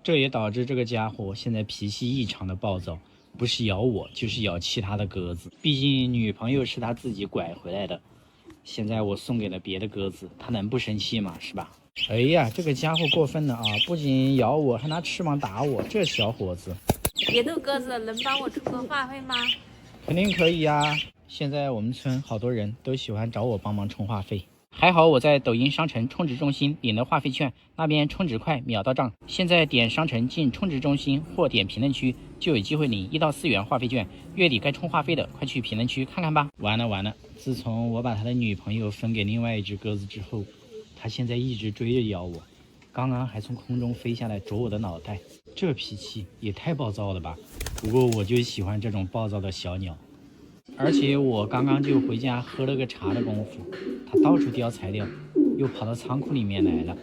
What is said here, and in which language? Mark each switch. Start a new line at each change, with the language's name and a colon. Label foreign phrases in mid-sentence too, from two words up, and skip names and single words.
Chinese: 這也導致這個家伙現在脾氣異常的暴躁，不是咬我就是咬其他的鴿子，畢竟女朋友是他自己拐回來的，現在我送給了別的鴿子，他能不生氣嗎？是吧？哎呀，這個家伙過分了啊！不僅咬我，還拿翅膀打我，這小伙子。別逗鴿子，能幫我充個話費嗎？肯定可以呀！現在我們村好多人都喜歡找我幫忙充話費。還好我在抖音商城充值中心領了話費券，那邊充值快，秒到賬。現在點商城進充值中心或點評論區，就有機會領1到4元話費券。月底該充話費的，快去評論區看看吧。完了！自從我把他的女朋友分給另外一隻鴿子之後，他現在一直追着咬我，剛剛還從空中飛下來啄我的腦袋，這脾氣也太暴躁了吧！不過我就喜歡這種暴躁的小鳥。而且我剛剛就回家喝了個茶的功夫，他到處叼材料，又跑到倉庫裡面來了。